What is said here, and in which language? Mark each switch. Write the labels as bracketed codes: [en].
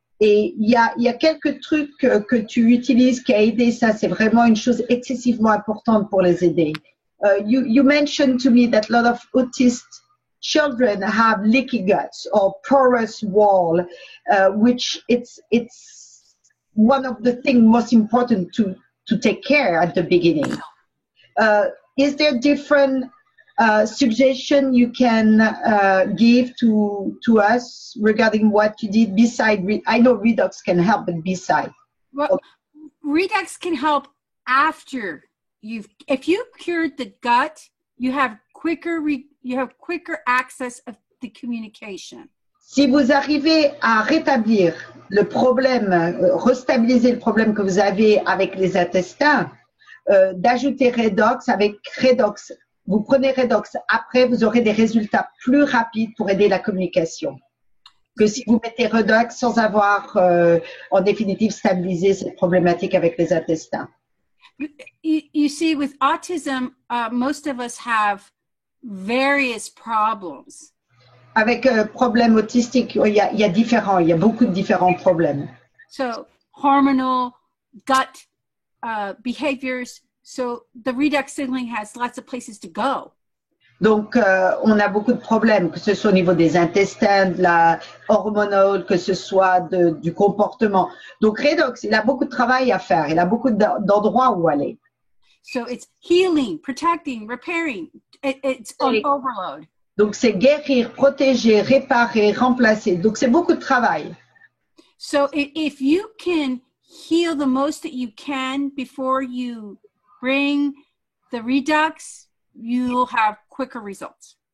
[fr] Et il y a quelques trucs que tu utilises qui a aidé ça. C'est vraiment une chose excessivement importante pour les aider. [en] You mentioned to me that a lot of autist children have leaky guts or porous wall, which it's one of the things most important to take care at the beginning. Is there different suggestion you can give to us regarding what you did beside? I know Redox can help, but beside. Well, Redox can help after if you cured the gut, you have quicker access of the communication. [fr] Si vous arrivez à rétablir le problème, restabiliser le problème que vous avez avec les intestins, d'ajouter Redox, avec Redox, vous prenez Redox, après vous aurez des résultats plus rapides pour aider la communication que si vous mettez Redox sans avoir en définitive stabilisé cette problématique avec les intestins. [en] You see, with autism, most of us have various problems. [fr] Avec problème autistique, il y a beaucoup de différents problèmes. [en] So hormonal, gut behaviors. So the Redox signaling has lots of places to go. [fr] Donc, on a beaucoup de problèmes, que ce soit au niveau des intestins, de la hormonale, que ce soit du comportement. Donc, Redox, il a beaucoup de travail à faire. Il a beaucoup d'endroits où aller. [en] So it's healing, protecting, repairing. It's on overload. [fr] Donc, c'est guérir, protéger, réparer, remplacer. Donc, c'est beaucoup de travail. [en] So if you can heal the most that you can before you bring the Redox, you'll have quicker results.